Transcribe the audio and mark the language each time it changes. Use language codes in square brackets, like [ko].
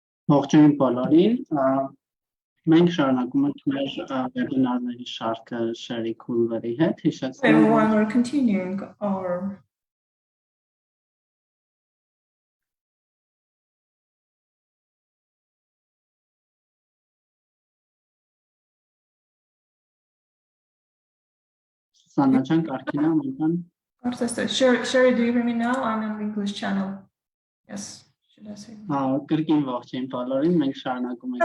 [hy] Ողջույն բոլորին, մենք շարունակում ենք մեր վեբինարների շարքը Շերրի Քուլվերի հետ, [en] Everyone, we're continuing our Սանաչան կարքինա մենքան Շերրի, do you hear me now? I'm on the English channel. Yes, should I say? [hy] Կրկին ողջույն բոլորին, մենք շարունակում ենք